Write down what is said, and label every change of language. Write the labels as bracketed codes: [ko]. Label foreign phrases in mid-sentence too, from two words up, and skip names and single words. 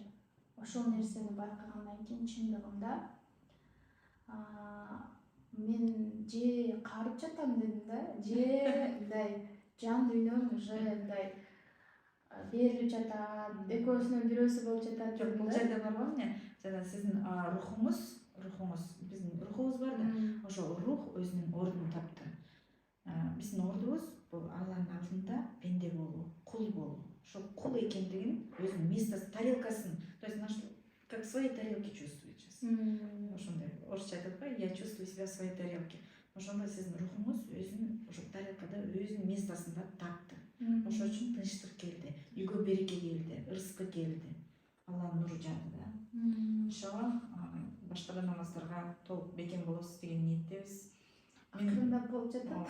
[ky] Ошол нерсени байкагандан кийин чындыгында мен же карып жатам дедим да, же мындай жан дүйнөм уже мындай берилип жатат, экөөсүнөн бирөөсү болуп жатат. Жок, бул жерде бар го эмне? Жана сиздин рухуңуз, биздин рухубуз бар да, ошол рух өзүнүн ордун тапты. Биздин ордубуз бул Алланын алдында пенде болуу, кул болуу. Ошол кул экендигин өзүнүн местосын, тарелкасын, [ru] то есть наш как в своей тарелке чувствует сейчас. [ky] Ошондой орусча айтат го, [ru] я чувствую себя в своей тарелке. [ky] Ошондой сиздин рухуңуз өзүнүн ошол тарелкада өзүнүн местосунда тапты. Ошол үчүн тынчтык келди, үйгө береке келди, рызкы келди. Алланын нуру жаады да. Иншалла баштаган намаздарга толук бекем болосуз деген ниеттебиз. Акырындап болуп жатат.